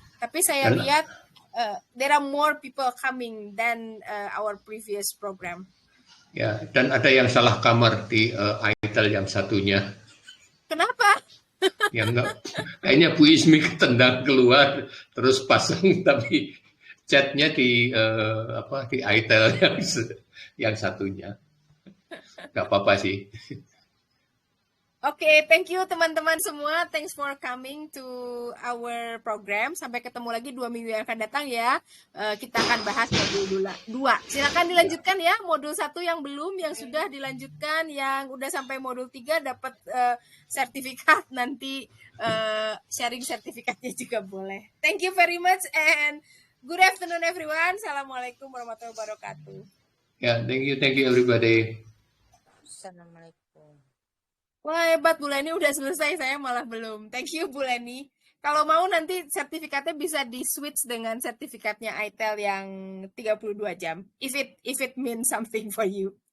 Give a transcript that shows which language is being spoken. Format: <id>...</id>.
<id>Tapi saya lihat</id> <en>there are more people coming than our previous program.</en> <id>Ya, dan ada yang salah kamar di ITEL yang satunya. Kenapa? Yang enggak, kayaknya Bu Ismi ketendang keluar terus pasang, tapi chatnya di ITEL yang satunya. Nggak apa-apa sih.</id> <en>Oke, thank you</en> <id>teman-teman semua.</id> <en>Thanks for coming to our program.</en> <id>Sampai ketemu lagi 2 minggu yang akan datang ya. Kita akan bahas modul 2. Silakan dilanjutkan ya. Modul 1 yang belum, yang sudah dilanjutkan, yang udah sampai modul 3 dapat sertifikat. Nanti sharing sertifikatnya juga boleh.</id> <en>Thank you very much and good afternoon everyone.</en> <ar>Assalamualaikum warahmatullahi wabarakatuh.</ar> <en>Ya, thank you everybody.</en> <ar>Assalamualaikum.</ar> <id>Wah hebat Bu Leni udah selesai, saya malah belum.</id> <en>Thank you</en> <id>Bu Leni. Kalau mau nanti sertifikatnya bisa di-switch dengan sertifikatnya ITEL yang 32 jam.</id> <en>If it means something for you.</en>